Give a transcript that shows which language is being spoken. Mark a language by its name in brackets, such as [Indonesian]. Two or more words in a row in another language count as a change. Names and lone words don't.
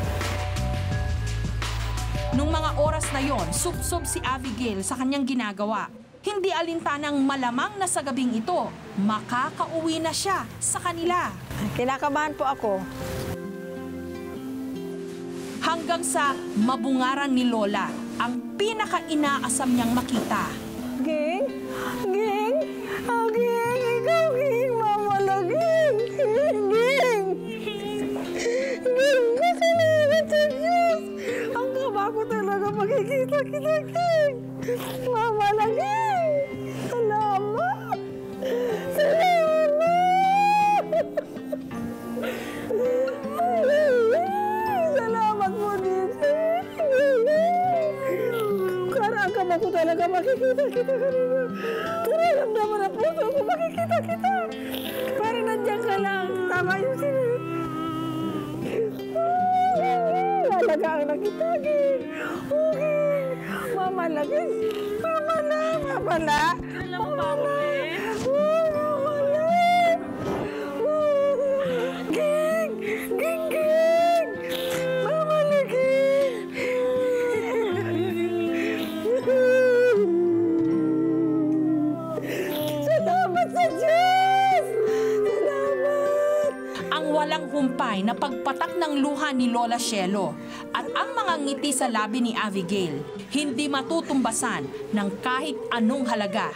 [Filipino] Nung mga oras na yon, subsob si Abigail sa kanyang ginagawa. Hindi alintanang malamang na sa gabing ito, makakauwi na siya sa kanila. Kinakabahan po ako. Hanggang sa mabungaran ni Lola, ang pinaka-inaasam niyang makita. Ging! Ging! Oh, Ging! Ikaw, Ging! Mama lang, Ging! Ging! Ging! Kasalamat sa Diyos! Ang kaba ko talaga makikita kita, Ging! Mama lang, Ging! Salamat! Salamat! Salamat po dito! Karang kaba ko talaga makikita kita kanina. Nararamdaman ang puso ko makikita kita. Parang nandiyan ka lang. Tama yung sinabi. Lalagaan na kita, Ging. Okay. Mama na, Ging. Mama na. Mama na. Mama na. Mama na. Ging. Ging, Ging. Mama na, Ging. Salamat sa Diyos! Salamat! Ang walang humpay na pagpatak ng luha ni Lola Cielo at ang mga ngiti sa labi ni Abigail, hindi matutumbasan ng kahit anong halaga.